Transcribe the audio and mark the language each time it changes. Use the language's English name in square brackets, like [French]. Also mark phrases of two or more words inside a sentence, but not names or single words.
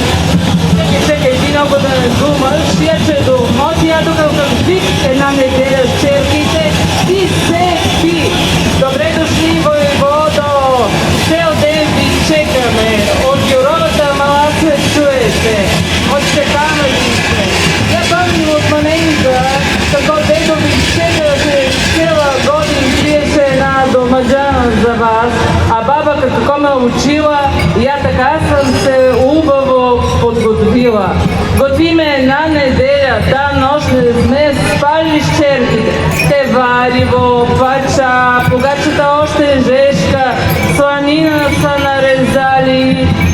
[Bulgarian] Чекай, ти много да не думаш, я че до мотия тук в вик една неделя с черките, ти се пи! Добре дошли, воеводо! Цел ден ви чекаме, от геровата мала се чуете, от чекаме сте. Я помним от маленка, како дето ви чекате цела годин, пиеше една домаджана за вас, а баба како ме учила, я така съм се убаво подготвила. Готвиме една неделя, та нощ не сме спали с черките. Те вариво, пача, погачата още жешка, сланина са нарезали.